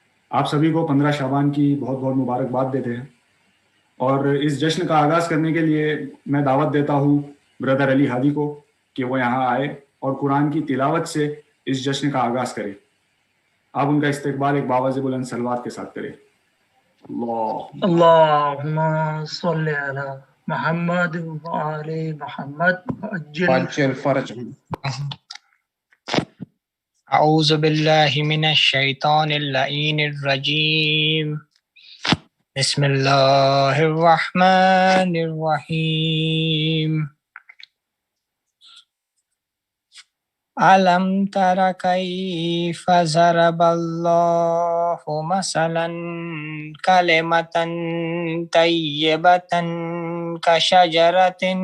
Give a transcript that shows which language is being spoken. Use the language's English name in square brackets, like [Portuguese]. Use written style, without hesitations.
[Urdu] آپ سبھی کو 15 شعبان کی بہت بہت مبارکباد دیتے ہیں، اور اس جشن کا آغاز کرنے کے لیے میں دعوت دیتا ہوں بردر علی ہادی کو کہ وہ یہاں آئے اور قرآن کی تلاوت سے اس جشن کا آغاز کرے۔ آپ ان کا استقبال ایک باواز بلند صلوات کے ساتھ کریں۔ اللہ [Arabic] اللهم صل على محمد وآل محمد عجل فرجهم. اعوذ باللہ من الشیطان اللعین الرجیم، بسم اللہ الرحمن الرحیم۔ ألم تر كيف ضرب الله مثلا كلمة طيبة كشجرة